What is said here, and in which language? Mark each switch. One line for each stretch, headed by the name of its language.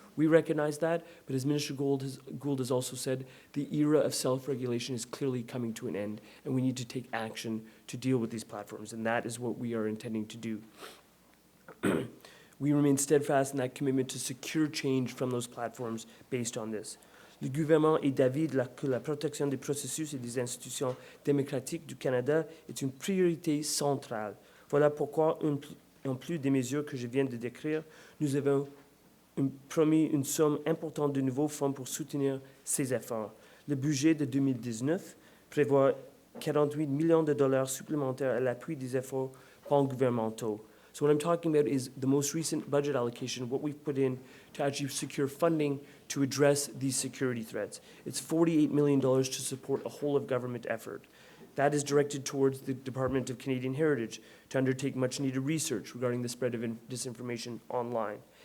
English: We recognize that, but as Minister Gould has also said, the era of self-regulation is clearly coming to an end, and we need to take action to deal with these platforms, and that is what we are intending to do. We remain steadfast in that commitment to secure change from those platforms based on this.
French: Le gouvernement est d'avis que la protection des processus et des institutions démocratiques du Canada est une priorité centrale. Voilà pourquoi, en plus des mesures que je viens de décrire, nous avons promis une somme importante de nouveaux fonds pour soutenir ces efforts. Le budget de 2019 prévoit 48 millions de dollars supplémentaires à l'appui des efforts pan-gouvernementaux.
English: So what I'm talking about is the most recent budget allocation, what we've put in to actually secure funding to address these security threats. It's $48 million to support a whole of government effort. That is directed towards the Department of Canadian Heritage to undertake much-needed research regarding the spread of disinformation online.